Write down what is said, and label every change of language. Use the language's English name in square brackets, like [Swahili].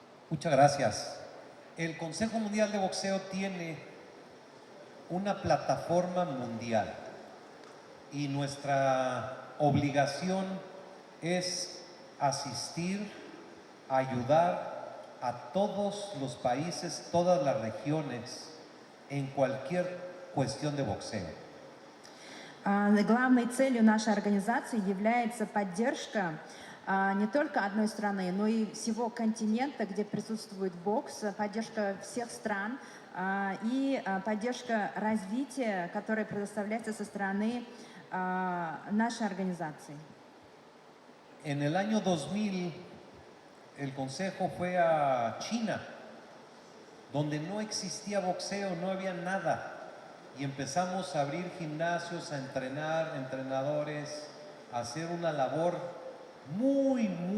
[Spanish] Muchas gracias. El Consejo Mundial de Boxeo tiene una plataforma mundial y nuestra obligación es asistir, ayudar a todos los países, todas las regiones, en cualquier cuestión de boxeo. [Russian] Главной целью нашей организации является поддержка не только одной страны, но и всего континента, где присутствует бокс, поддержка всех стран и поддержка развития, которая предоставляется со стороны нашей организации. [Spanish] En el año 2000, el Consejo fue a China, donde no existía boxeo, no había nada. Y empezamos a abrir gimnasios, a entrenar entrenadores, a hacer una labor muy